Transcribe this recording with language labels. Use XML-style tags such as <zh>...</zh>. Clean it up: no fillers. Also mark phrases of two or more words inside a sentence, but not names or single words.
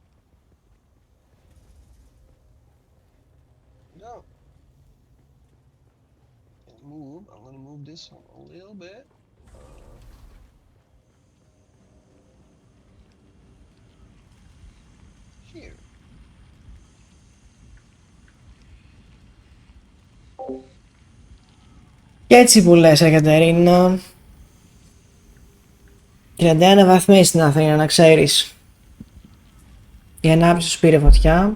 <en>Down. And move. I'm gonna move this one a little bit. Here.</en> <el>Και έτσι που λες, Κατερίνα. 31 βαθμοί στην Αθήνα, να ξέρεις. Η ανάπτυξη σου πήρε φωτιά.</el>